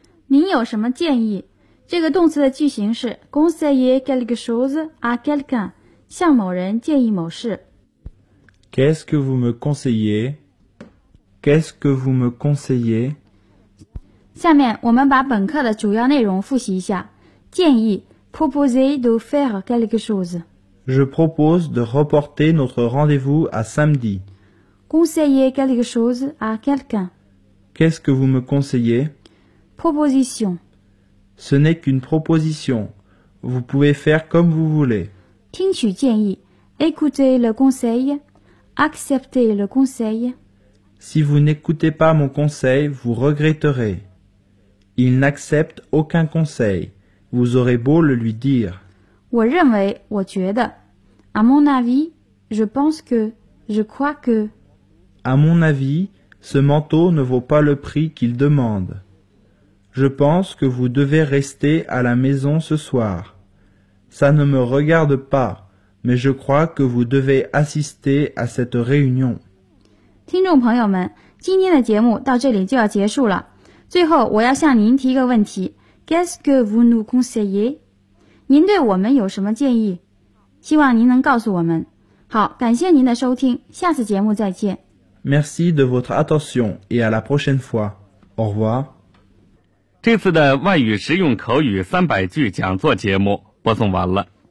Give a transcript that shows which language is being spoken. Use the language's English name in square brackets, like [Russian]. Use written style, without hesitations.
[Chinese] 您有什么建议？这个动词的句型是 [French] conseiller quelque chose à quelqu'un， [Chinese] 向某人建议某事。 [French] Qu'est-ce que vous me conseillez? Qu'est-ce que vous me conseillez? [Chinese] 下面我们把本课的主要内容复习一下。建议 [French] proposer de faire quelque chose. Je propose de reporter notre rendez-vous à samedi. Conseiller quelque chose à quelqu'un. Qu'est-ce que vous me conseillez? Proposition. Ce n'est qu'une proposition. Vous pouvez faire comme vous voulez. [Chinese] 听取建议 [French] écoutez le conseil. Acceptez le conseil. Si vous n'écoutez pas mon conseil, vous regretterez. Il n'accepte aucun conseil. Vous aurez beau le lui dire. [Chinese] 我认为，我觉得。 [French] À mon avis, je pense que, je crois que. À mon avis, ce manteau ne vaut pas le prix qu'il demande. Je pense que vous devez rester à la maison ce soir. Ça ne me regarde pas. Mais je crois que vous devez assister à cette réunion. [Chinese] 听众朋友们，今天的节目到这里就要结束了。最后，我要向您提一个问题 ： [French] Qu'est-ce que vous nous conseillez？ [Chinese] 您对我们有什么建议？希望您能告诉我们。好，感谢您的收听，下次节目再见。 [French] Merci de votre attention et à la prochaine fois. Au revoir. [Chinese] 这次的外语实用口语三百句讲座节目播送完了。